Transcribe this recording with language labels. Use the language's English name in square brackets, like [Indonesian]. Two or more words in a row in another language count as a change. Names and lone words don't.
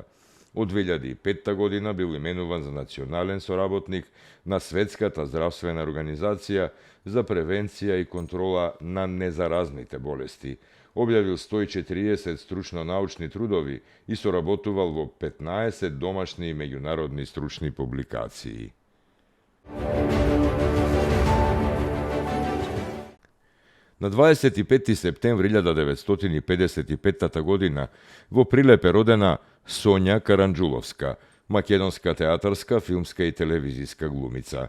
[Macedonian] Од 2005 година бил именуван за национален соработник на Светската здравствена организација за превенција и контрола на незаразните болести. Објавил 140 стручно-научни трудови и соработувал во 15 домашни и меѓународни стручни публикации. Na 25. septembri 1955. година во Прилепе родена Соња Каранѓуловска, македонска театарска, филмска и телевизиска глумица.